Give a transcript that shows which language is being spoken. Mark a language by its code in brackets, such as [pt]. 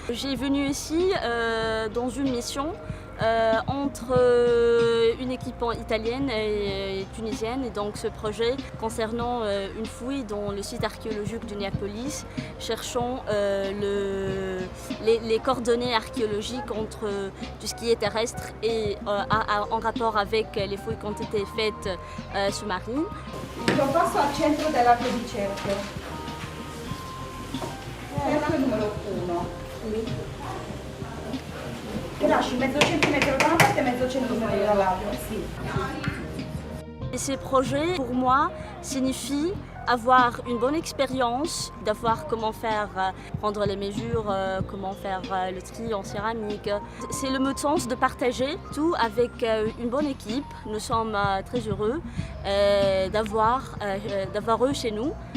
[fr] J'ai venu ici dans une mission entre une équipe italienne et tunisienne, et donc ce projet concernant une fouille dans le site archéologique de Néapolis, cherchant les coordonnées archéologiques entre tout ce qui est terrestre et en rapport avec les fouilles qui ont été faites sous-marines. [it] Lo passo al centro dell'arco di cerchio. Cerchio numero 1. Che lasci mezzo centimetro da una parte e mezzo centimetro dall'altra. Sì. [fr] Et ces projets, pour moi, signifient avoir une bonne expérience, d'avoir comment faire, prendre les mesures, comment faire le tri en céramique. C'est le mot de sens de partager tout avec une bonne équipe. Nous sommes très heureux d'avoir eux chez nous.